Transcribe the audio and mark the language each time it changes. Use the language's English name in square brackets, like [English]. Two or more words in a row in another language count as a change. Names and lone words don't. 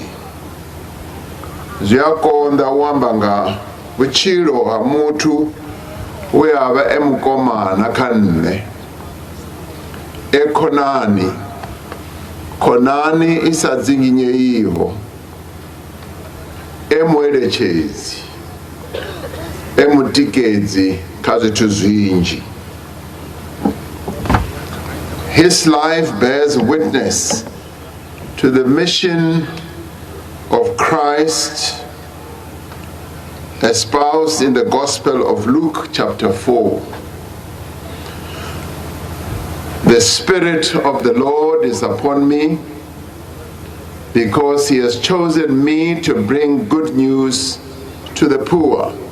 [Venda] Zwi a konḓa u amba nga vhutshilo ha muthu we a vha e mukomana kha nṋe, e khonani i sa dzinginyeiho, e mueletshedzi, e mutikedzi kha zwithu zwinzhi. [English] His life bears witness to the mission of Christ espoused in the Gospel of Luke chapter 4. The Spirit of the Lord is upon me because He has chosen me to bring good news to the poor.